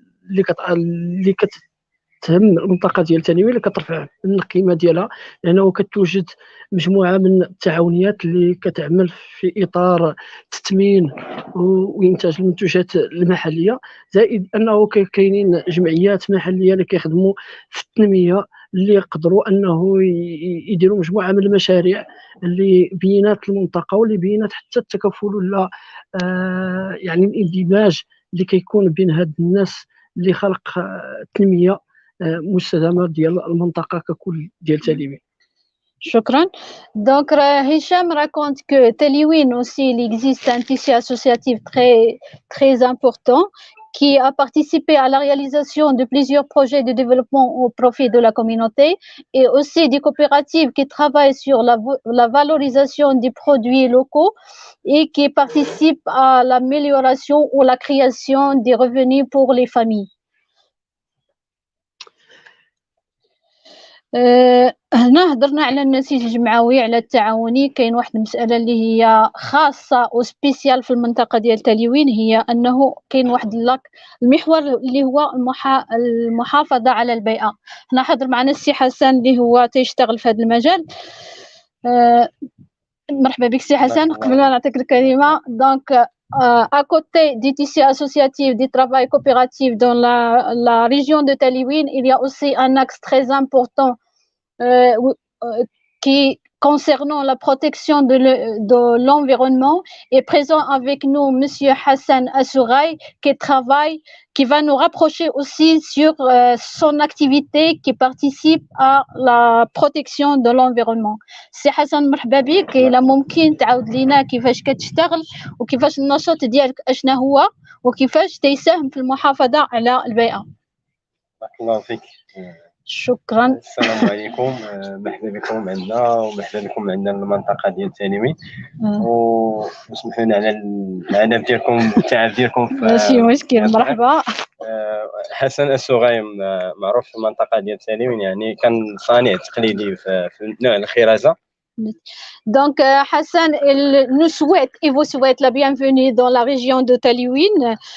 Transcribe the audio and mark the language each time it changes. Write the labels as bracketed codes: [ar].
[ar] اللي كتهم المنطقه ديال تلوين، اللي كترفع من القيمه ديالها، لانه كتوجد مجموعه من التعاونيات اللي كتعمل في اطار تثمين وانتاج المنتوجات المحليه، زائد انه كاينين جمعيات محليه اللي كيخدموا في التنميه، اللي يقدروا انه يديروا مجموعه من المشاريع اللي بينات المنطقه واللي بينات حتى التكافل ولا يعني الاندماج اللي كيكون بين هاد الناس اللي خلق تنميه مستدامه ديال المنطقه ككل ديال تلوين. شكرا. [fr] Donc, Hicham raconte que Teliwin aussi, il existe un tissu associatif très important qui a participé à la réalisation de plusieurs projets de développement au profit de la communauté, et aussi des coopératives qui travaillent sur la valorisation des produits locaux et qui participent à l'amélioration ou la création des revenus pour les familles. [ar] هنا هضرنا على النسيج الجمعوي، على التعاوني. كاين واحد المساله اللي هي خاصه وسبيسيال في المنطقه ديال تلوين، هي انه كاين واحد المحور اللي هو المحافظه على البيئه. هنا حاضر معنا السي حسن اللي هو تيشتغل في هذا المجال. مرحبا بك سي حسن. قبل ما نعطيك الكلمه، دونك [fr] à côté du tissu associatif, du travail coopératif dans la région de Teliwin, il y a aussi un axe très important qui concernant la protection de l'environnement. Est présent avec nous Monsieur Hassan Assouraï qui va nous rapprocher aussi sur son activité qui participe à la protection de l'environnement. [ar] سي حسن مرحبا بك. إلا ممكن تعاود لينا كيفاش كتشتغل وكيفاش النشاط ديالك اشنا هو وكيفاش تيساهم في المحافظة على البيئة. بارك الله فيك. شكرا. السلام عليكم، مرحبا بكم عندنا ومرحبا بكم عندنا المنطقه ديال تلوين، وسمحوا لنا على العناء ديالكم والتعب ديالكم. ماشي مشكل. مرحبا. حسن السغاي معروف في المنطقه ديال تلوين، يعني كان صانع تقليدي في نوع الخرازه. [fr] Donc Hassan, il nous souhaite et vous souhaite la bienvenue dans la région de Teliwin.